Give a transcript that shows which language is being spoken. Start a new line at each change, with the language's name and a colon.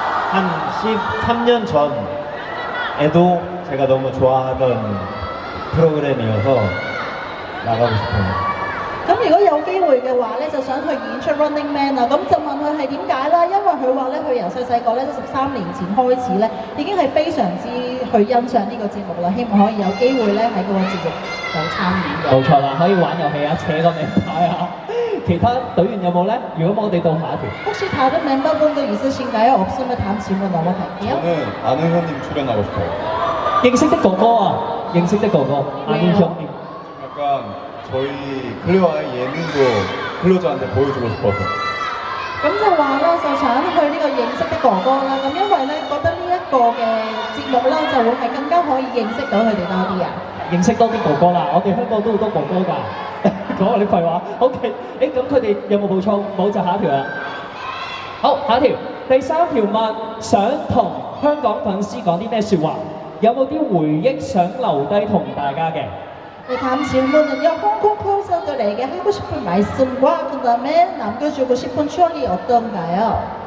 Korean: 한 13년 전에도 제가 너무 좋아하던 프로그램이어서 나가고 싶어요.
Cantonese: 咁如果有機會嘅話咧，就想去演出 Running Man 啊，咁就問佢係點解啦？因為佢話咧，佢由細個咧，即13年前開始咧，已經係非常之去欣賞呢個節目啦，希望可以有機會咧喺嗰個節目有參與嘅。冇錯啦，可以玩遊戲啊，扯個名牌啊。其他隊員有冇咧？如果冇，我哋到下一條。
Korean: 혹시 다른 멤버분들 있으신가요? 없으면 다음 질문 넘어갈게요. 저는 아는 형님 출연하고 싶어요.
Cantonese: 認識的哥哥啊，認識的哥哥，阿英兄弟。
Korean: 약간 저희 클레어의 예능도 클로저한테 보여주고 싶어서.
Cantonese: 咁就話咧，就想去呢個認識的哥哥啦。咁因為咧，覺得呢一個嘅節目咧，就會係更加可以認識到佢哋多啲啊。認識多啲哥哥啦，我哋香港都好多哥哥㗎。講啲廢話。OK，咁佢哋有冇補充？冇就下一條啦。好，下一條。第三條問，想同香港粉絲講啲咩説話？有冇啲回憶想留低同大家嘅？
Korean: 네, 다음 질문은요. 홍콩 콘서트에게 하고 싶은 말씀과 그 다음에 남겨주고 싶은 추억이 어떤가요?